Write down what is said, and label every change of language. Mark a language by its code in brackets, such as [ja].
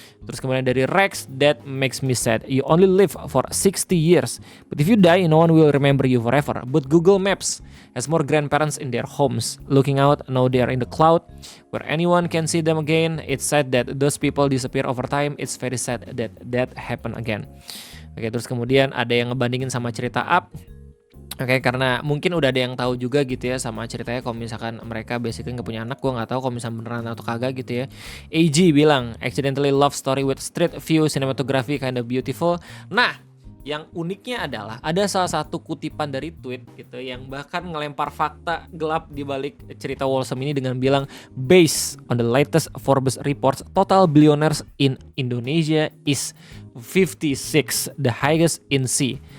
[id] Terus kemudian dari Rex, [en] that makes me sad. You only live for 60 years, but if you die, no one will remember you forever. But Google Maps has more grandparents in their homes. Looking out, now they are in the cloud, where anyone can see them again. It's sad that those people disappear over time. It's very sad that that happen again. [id] Oke, terus kemudian ada yang ngebandingin sama cerita Up. Oke, karena mungkin udah ada yang tahu juga gitu ya sama ceritanya kalau misalkan mereka basically nggak punya anak, gue nggak tahu kalau misalkan beneran atau kagak gitu ya. AG bilang [en] accidentally love story with street view cinematography kind of beautiful. [id] Nah, yang uniknya adalah ada salah satu kutipan dari tweet gitu yang bahkan ngelempar fakta gelap di balik cerita Wholesome ini dengan bilang [en] based on the latest Forbes reports, total billionaires in Indonesia is 56, the highest in C.